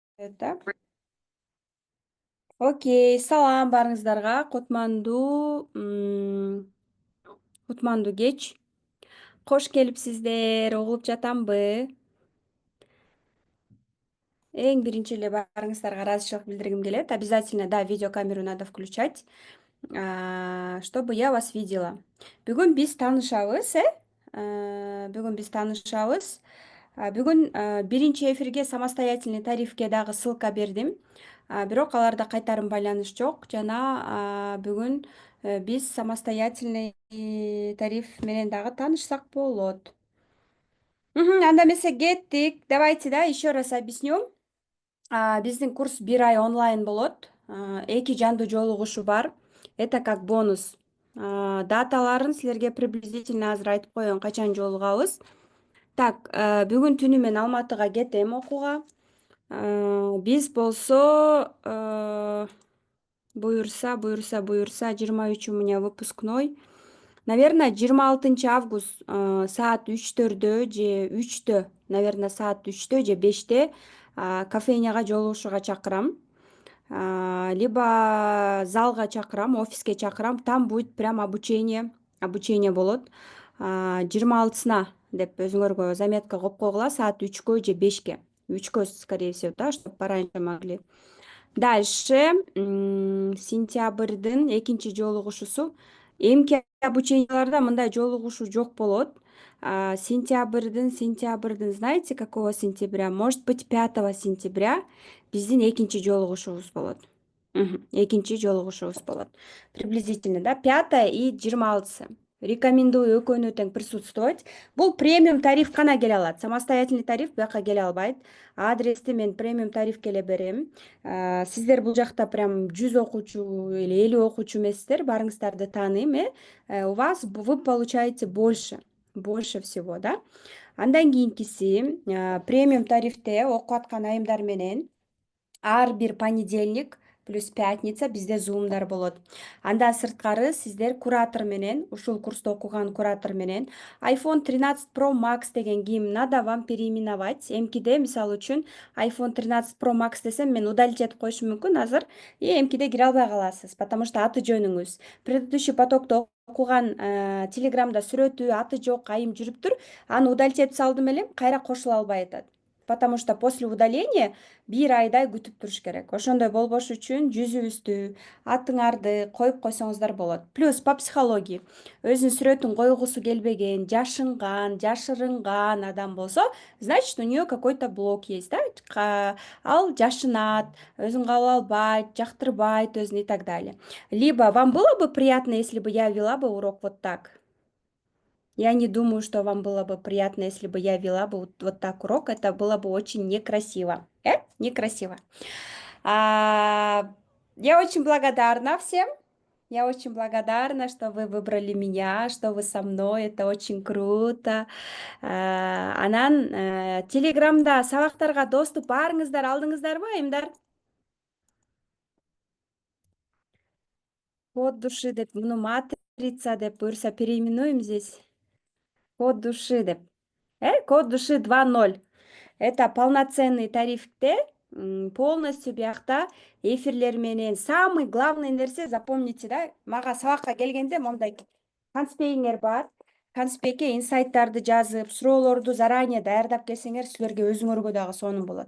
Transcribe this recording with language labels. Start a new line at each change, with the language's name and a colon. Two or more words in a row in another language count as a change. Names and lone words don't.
Russian: Так. Окей,
Kyrgyz: салам барыңыздарга. Кутмандуу кеч. Кош келипсиздер. Угулуп жатамбы? Эң биринчи эле барыңыздарга ыраазычылык билдиргим келет.
Russian: Обязательно, да, видеокамеру надо включать, чтобы я вас видела.
Kyrgyz: Бүгүн биз таанышабыз, Бүгүн биз таанышабыз. Бүгүн биринчи эфирге самостоятельный тарифке дагы ссылка бердим. Бирок аларда кайтарым байланыш жок жана бүгүн биз самостоятельный тариф менен дагы таанышсак болот. Анда эмесе кеттик.
Russian: Давайте, да, еще раз объясню.
Kyrgyz: Биздин курс 1 ай онлайн болот. 2 жандуу жолугушуу бар.
Russian: Это как бонус.
Kyrgyz: Даталарын силерге приблизительно азыр айтып коеюн, качан жолугабыз. Так, бүгүн түнү мен Алматыга кетем окууга. Биз болсо буюрса 23
Russian: у меня выпускной.
Kyrgyz: Наверное, 26 август саат 3-төрдө же 3-тө, наверное, саат 3-тө же 5-те кофейняга жолугушууга чакырам. Либо залга чакырам, офиске чакырам.
Russian: Там будет прям обучение болот.
Kyrgyz: 26-сына деп өзүңөргө заметка коюп койгула, саат 3-кө же 5-ке. 3-кө,
Russian: скорее всего, да, чтобы пораньше могли.
Kyrgyz: Дальше сентябрдын 2-чи жолугушуусу. Эмки обученияларда мындай жолугушуу жок болот. Сентябрдын,
Russian: знаете, какого сентября? Может быть, 5 сентября
Kyrgyz: биздин 2-чи жолугушуубуз болот. 2-чи жолугушуубуз болот.
Russian: Приблизительно, да, 5 и 26.
Kyrgyz: Рекомендую экөөнү тең присутствовать. Бул премиум тариф гана келе алат. Самостоятельный тариф бияка келе албайт. Адрести мен премиум тарифке эле берем. Сиздер бул жакта прям 100 окуучу или 50 окуучу эмессиздер, баарыңыздарды тааныйм,
Russian: У вас вы получаете больше всего, да?
Kyrgyz: Андан кийинкиси премиум тарифте окуп аткан айымдар менен ар бир
Russian: понедельник плюс пятница
Kyrgyz: бизде зумдар болот. Андан сырткары сиздер куратор менен, ушул курста окуган куратор менен iPhone 13 Pro Max деген кийим
Russian: надо вам переименовать.
Kyrgyz: Эмкиде, мисалы үчүн, iPhone 13 Pro Max десем, мен удалить этип коюшум мүмкүн азыр, эмкиде кире албай каласыз, потому что аты жөнүңүз предыдущий потокто окуган Телеграмда сүрөтү, аты жок айым жүрүптүр. Аны удалить этип салдым элем, кайра кошула албай атат.
Russian: Потому что после удаления 1 айдай күтүп туруш керек.
Kyrgyz: Ошондой болбош үчүн жүзүбүздү, атыңарды коюп койсоңуздар болот.
Russian: Плюс по психологии
Kyrgyz: өзүнүн сүрөтүн койгусу келбеген, жашынган, жашырынган адам болсо,
Russian: значит, у нее какой-то блок есть, да?
Kyrgyz: Ал жашынат, өзүн кабыл албайт, жактырбайт өзүн
Russian: и так далее. Либо вам было бы приятно, если бы я вела бы урок вот так? Я не думаю, что вам было бы приятно, если бы я вела бы вот так урок. Это было бы очень некрасиво. Некрасиво. Я очень благодарна всем. Я очень благодарна, что вы выбрали меня, что вы со мной. Это очень круто.
Kyrgyz: Анан Телеграмда сабактарга доступ баарыңыздар алдыңыздарбы, айымдар? Код души деп, муну матрица деп буюрса
Russian: переименуем здесь.
Kyrgyz: Код души деп. Код души 2.0.
Russian: Это полноценный
Kyrgyz: тарифте, полностью биякта эфирлер менен
Russian: самый главный
Kyrgyz: нерсе, запомните, да, мага сабакка келгенде мондай конспегиңер бар. Конспекке инсайттарды жазып, суроолорду заранее даярдап келсеңер, силерге өзүңөргө дагы сонун болот.